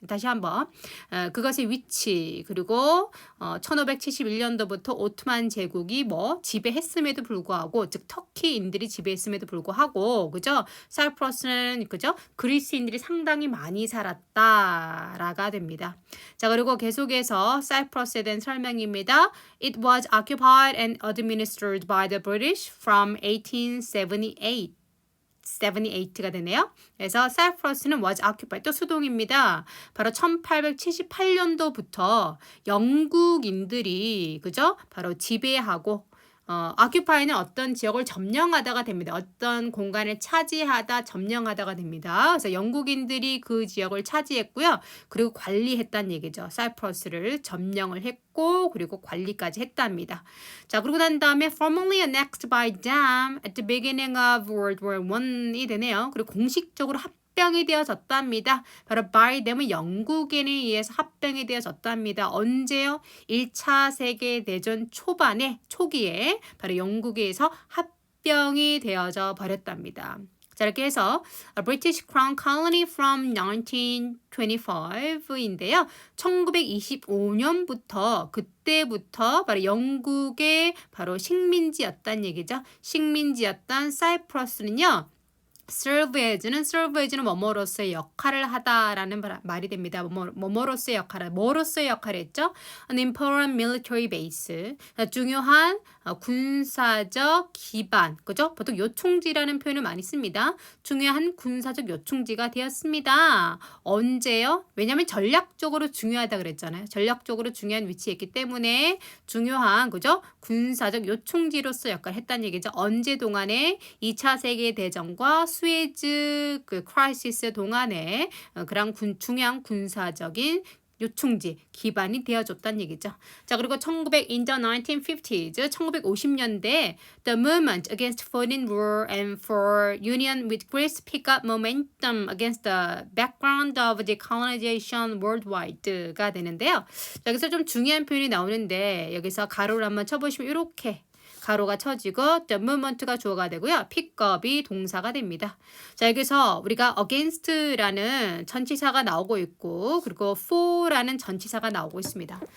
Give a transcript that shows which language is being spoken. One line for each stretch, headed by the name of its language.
Korean: 다시 한번 그것의 위치 그리고 1571년도부터 오트만 제국이 지배했음에도 불구하고 즉 터키인들이 지배했음에도 불구하고 그죠? 사이프러스는 그죠? 그리스인들이 상당히 많이 살았다라가 됩니다. 자, 그리고 계속해서 사이프러스에 대한 설명입니다.
English: It was occupied and administered by the British from 1878.
Korean: 78가 되네요. 그래서 사이프러스는
English: was occupied
Korean: 또 수동입니다. 바로 1878년도부터 영국인들이 그죠? 바로 지배하고 occupy는 어떤 지역을 점령하다가 됩니다. 어떤 공간을 차지하다, 점령하다가 됩니다. 그래서 영국인들이 그 지역을 차지했고요. 그리고 관리했다는 얘기죠. 사이프러스를 점령을 했고 그리고 관리까지 했답니다.
English: 자, 그러고 난 다음에 formally annexed by them at the beginning of World War I이
Korean: 되네요. 그리고 공식적으로 합병이 되어졌답니다. 바로 by them은 영국인에 의해서 합병이 되어졌답니다. 언제요? 1차 세계대전 초기에 바로 영국에서 합병이 되어져 버렸답니다. 자, 이렇게 해서
English: A British Crown Colony from 1925인데요.
Korean: 1925년부터 그때부터 바로 영국의 바로 식민지였단 얘기죠. 식민지였던 사이프러스는요. serve as는 뭐뭐로서의 역할을 하다라는 말이 됩니다. 뭐뭐로서의 역할을 뭐로서의 역할을 했죠?
English: An important military base.
Korean: 중요한 군사적 기반. 그죠? 보통 요충지라는 표현을 많이 씁니다. 중요한 군사적 요충지가 되었습니다. 언제요? 왜냐하면 전략적으로 중요하다 그랬잖아요. 전략적으로 중요한 위치에 있기 때문에 중요한 그죠? 군사적 요충지로서 역할을 했다는 얘기죠. 언제 동안에 2차 세계대전과 스웨즈 크라이시스 동안에 그런 중요한 군사적인 요충지 기반이 되어줬다는 얘기죠.
English: 자, 그리고 in the 1950s,
Korean: 1950년대,
English: the movement against foreign rule and for union with Greece pick up momentum against the background of the colonization worldwide가
Korean: 되는데요. 여기서 좀 중요한 표현이 나오는데 여기서 가로를 한번 쳐보시면 이렇게 가로가 쳐지고 the movement가 주어가 되고요. pickup이 동사가 됩니다. 자, 여기서 우리가 against라는 전치사가 나오고 있고 그리고 for라는 전치사가 나오고 있습니다.